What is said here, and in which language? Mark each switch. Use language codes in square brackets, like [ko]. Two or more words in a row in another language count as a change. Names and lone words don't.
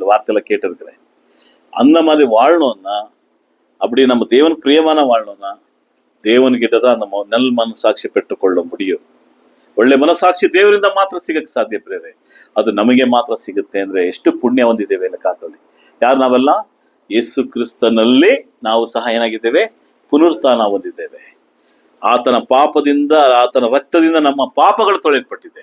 [ta] இந்த வார்த்தையில கேட்டிருக்கிறேன். அந்த மாதிரி வாழணும்னா, அப்படி நம்ம தேவன் பிரியமான வாழணும்னா தேவன்கிட்ட தான் அந்த நல் ಮನಸಾಕ್ಷಿ பெற்றுக்கொள்ள முடியும். [kn] ಒಳ್ಳೆ ಮನಸಾಕ್ಷಿ ದೇವರಿಂದ ಮಾತ್ರ ಸಿಗಕ್ಕೆ ಸಾಧ್ಯ ಪ್ರಿಯರೇ. ಅದು ನಮಗೆ ಮಾತ್ರ ಸಿಗುತ್ತೆ ಅಂದ್ರೆ ಎಷ್ಟು ಪುಣ್ಯ ಹೊಂದಿದ್ದೇವೆ ಲೆಕ್ಕಾಕಲ್ಲಿ. ಯಾರು ನಾವೆಲ್ಲ ಯೇಸು ಕ್ರಿಸ್ತನಲ್ಲಿ ನಾವು ಸಹ ಏನಾಗಿದ್ದೇವೆ? ಪುನರುತ್ಥಾನ ಹೊಂದಿದ್ದೇವೆ. ಆತನ ಪಾಪದಿಂದ, ಆತನ ರಕ್ತದಿಂದ ನಮ್ಮ ಪಾಪಗಳು ತೊಳೆಯಲ್ಪಟ್ಟಿದೆ.